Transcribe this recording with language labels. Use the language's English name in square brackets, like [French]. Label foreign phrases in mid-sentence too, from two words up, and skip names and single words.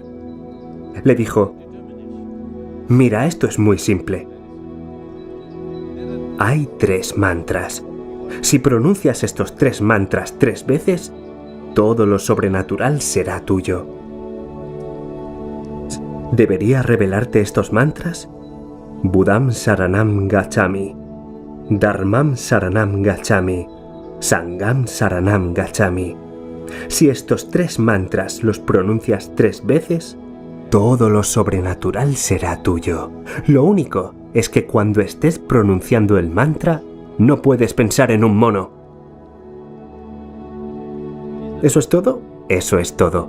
[Spanish] Le dijo: «Mira, esto es muy simple. Hay 3 mantras. Si pronuncias estos 3 mantras 3 veces, todo lo sobrenatural será tuyo. ¿Debería revelarte estos mantras? [Pali] Buddham Saranam Gacchami, Dharmam Saranam Gacchami, Sangham Saranam Gacchami. [Spanish] Si estos 3 mantras los pronuncias 3 veces, todo lo sobrenatural será tuyo. Lo único es que cuando estés pronunciando el mantra, no puedes pensar en un mono». ¿Eso es todo? Eso es todo.